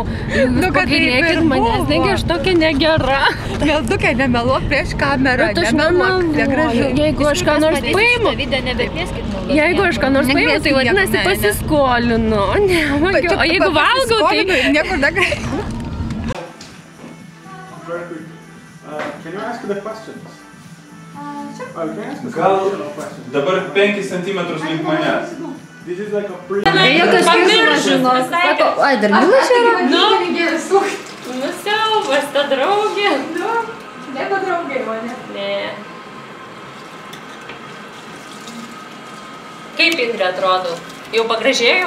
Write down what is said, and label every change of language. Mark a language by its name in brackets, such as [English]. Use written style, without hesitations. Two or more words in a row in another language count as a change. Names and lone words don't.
[Lithuanian] Jūs pagailėkit manęs, negi aš tokia negera. Meldukai, nemeluok prieš kamerą, nemeluok, negražu. Jeigu aš ką nors paimu, tai vadinasi pasiskolinu. O jeigu valgau, tai niekur negražu. [English] Very quick. Can you ask the questions? Sure. [Lithuanian] Gal dabar 5 cm link manęs. [English] This is like a pre... [Lithuanian] Ai, dar Mila čia yra? Nusiaubas, ta draugė. Ne padraugė mane. Ne. Kaip Indrė atrodo? Jau pagražėjau?